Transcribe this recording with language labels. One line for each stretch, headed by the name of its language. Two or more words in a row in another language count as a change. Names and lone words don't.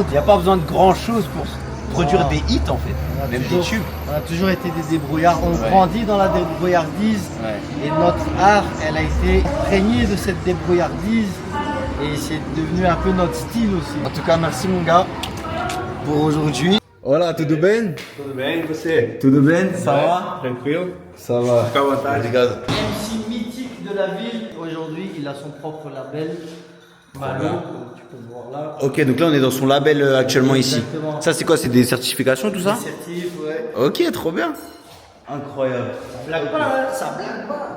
French: Il n'y a pas besoin de grand chose pour produire Non. des hits en fait. On a Même toujours- des tubes. On a toujours été des débrouillards. On Ouais. grandit dans la débrouillardise. Et notre art, elle a été imprégnée de cette débrouillardise. Et c'est devenu un peu notre style aussi. En tout cas, merci mon gars pour aujourd'hui.
Portuguese: Olá, tudo bem? Tudo bem, e você? Tudo bem?
French: Ça va?
Portuguese: Tranquilo?
French: Ça va.
Portuguese: Fica à vontade. Obrigado.
French: MC mythique de la ville. Aujourd'hui, il a son propre label. Malo, comme tu peux le voir là. Ok, donc là on est dans son label actuellement ici. Exactement. Ça c'est quoi? C'est des certifications tout ça? Certif, ouais. Ok, trop bien. Incroyable. Blague pas, hein, ça blague pas.